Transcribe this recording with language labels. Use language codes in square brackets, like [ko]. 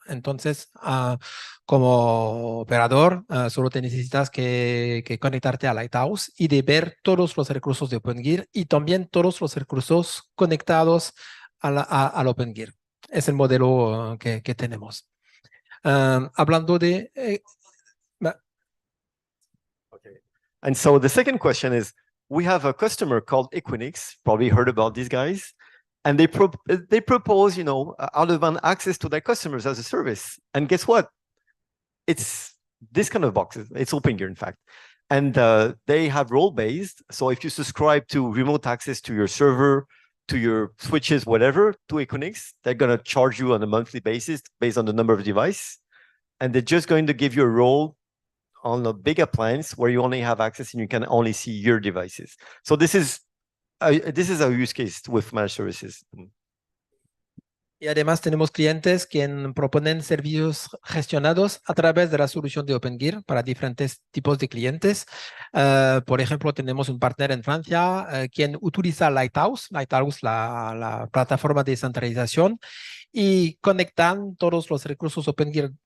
[es] Entonces, como operador, solo te necesitas que conectarte a Lighthouse y de ver todos los recursos de OpenGear y también todos los recursos conectados al OpenGear. Es el modelo que tenemos. Hablando de... [en] And so the second question is, we have a customer called Equinix, probably heard about these guys, and they propose, out-of-band access to their customers as a service. And guess what? It's this kind of boxes. It's OpenGear, in fact. And they have role-based. So if you subscribe to remote access to your server, to your switches, whatever, to Equinix, they're going to charge you on a monthly basis based on the number of devices. And they're just going to give you a role on a big appliance where you only have access and you can only see your devices. So this is a use case with managed services. [es] Y además tenemos clientes que proponen servicios gestionados a través de la solución de OpenGear para diferentes tipos de clientes. Por ejemplo, tenemos un partner en Francia quien utiliza Lighthouse, la plataforma de centralización, y conectan todos los recursos OpenGear